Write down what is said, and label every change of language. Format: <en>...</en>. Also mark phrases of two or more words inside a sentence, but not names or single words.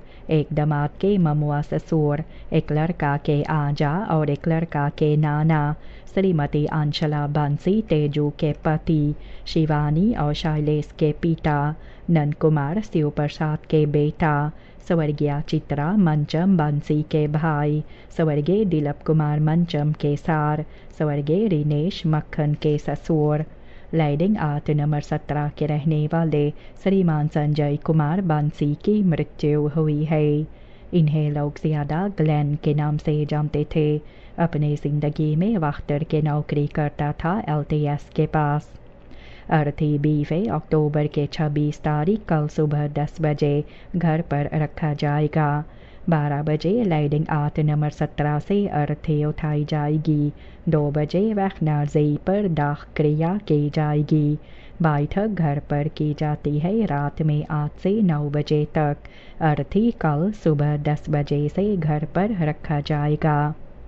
<hns>एक दामाद के ममुआ ससुर, एक लड़का के आजा और एक लड़का के नाना, श्रीमती अंशला बांसी तेजू के पति, शिवानी और शैलेश के पिता, नंद कुमार शिव प्रसाद के बेटा, स्वर्गीय चित्रा मंचम बांसी के भाई, स्वर्गीय दिलीप कुमार मंचम के सार, स्वर्गीय रिनेश मक्खन के ससुर। लाइडिंग आर्ट नंबर 17 के रहने वाले श्रीमान संजय कुमार बांसी की मृत्यु हुई है। इन्हें लोग ज़्यादा ग्लेन के नाम से जानते थे। अपनी ज़िंदगी में वख्तर के नौकरी करता था LTS के पास। अर्थी 20 अक्टूबर के 26 तारीख कल सुबह 10 बजे घर पर रखा जाएगा। 12 बजे लाइडिंग आर्ट नंबर 17 से अर्थी उठाई जाएगी। 2 बजे weg naar C पर दाह क्रिया की जाएगी। बैठक घर पर की जाती है रात में 8 से 9 बजे तक। अर्थी कल सुबह 10 बजे से घर पर रखा जाएगा।</hns>